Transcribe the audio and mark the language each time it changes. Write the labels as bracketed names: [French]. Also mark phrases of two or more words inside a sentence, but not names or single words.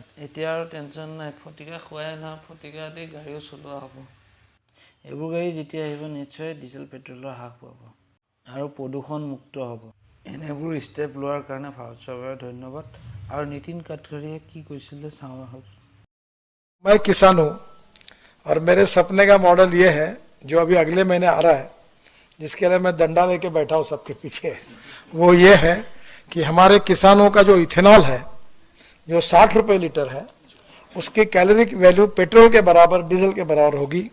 [Assamese] এতিয়া আৰু টেনশ্যন নাই, ফটিকা খোৱাই নহয়, ফটিকা দি গাড়ীও চলোৱা হ'ব। এইবোৰ গাড়ী যেতিয়া আহিব নিশ্চয় ডিজেল পেট্ৰলৰ হ্ৰাস পাব আৰু প্ৰদূষণ মুক্ত হ'ব। এনেবোৰ ষ্টেপ লোৱাৰ কাৰণে ভাৰত চৰকাৰক ধন্যবাদ। আৰু নীতিন গাডকাৰীয়ে কি কৈছিলে চাওঁ আহক। [Hindi] मैं किसान हूँ और मेरे सपने का मॉडल ये है जो अभी अगले महीने आ रहा है, जिसके लिए मैं डंडा लेके बैठा हूँ सबके पीछे। वो ये है कि हमारे किसानों का जो इथेनॉल है जो 60 रुपये लीटर है, उसकी [English] caloric value [Hindi] पेट्रोल के बराबर, डीजल के बराबर होगी।